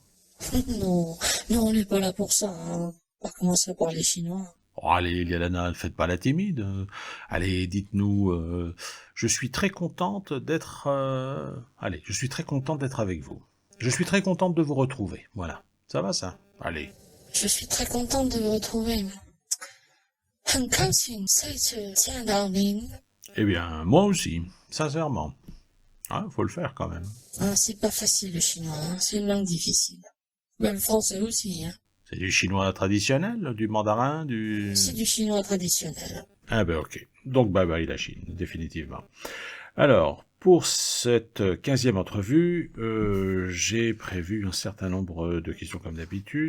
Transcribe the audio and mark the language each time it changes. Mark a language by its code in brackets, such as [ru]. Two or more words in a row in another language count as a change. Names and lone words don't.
[fr] Non, on n'est pas là pour ça, hein. On va commencer à parler chinois. Oh, allez, Lialana, ne faites pas la timide. Allez, dites-nous, je suis très contente d'être... je suis très contente d'être avec vous. Je suis très contente de vous retrouver. Voilà. Ça va, ça? Allez. Je suis très contente de vous retrouver. [zh] 很高兴再次见到您。 [fr] Eh bien, moi aussi, sincèrement. Hein, faut le faire quand même. Ah, c'est pas facile le chinois, hein. C'est une langue difficile. Mais le français aussi, hein. C'est du chinois traditionnel, du mandarin, du... C'est du chinois traditionnel. Ah ben ok. Donc [en] bye bye [fr] la Chine, définitivement. Alors, pour cette 15e entrevue, j'ai prévu un certain nombre de questions comme d'habitude.